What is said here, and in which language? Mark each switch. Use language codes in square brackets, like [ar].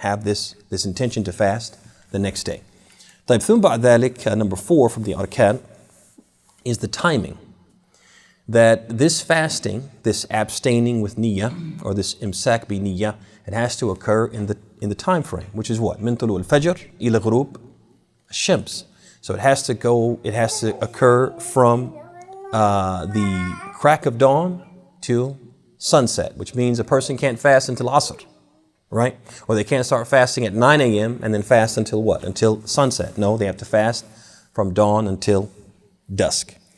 [en] Have this intention to fast the next day. [ar] طيب ثم بعد ذلك, [en] number 4 from the arkan is the timing. That this fasting, this abstaining with niyyah, or this imsak bi niyyah, it has to occur in the time frame, which is what? [ar] من طلوع الفجر إلى غروب الشمس. [en] So it has to occur from the crack of dawn till sunset, which means a person can't fast until Asr, right? Or they can't start fasting at 9 a.m. and then fast until what? Until sunset. No, they have to fast from dawn until dusk.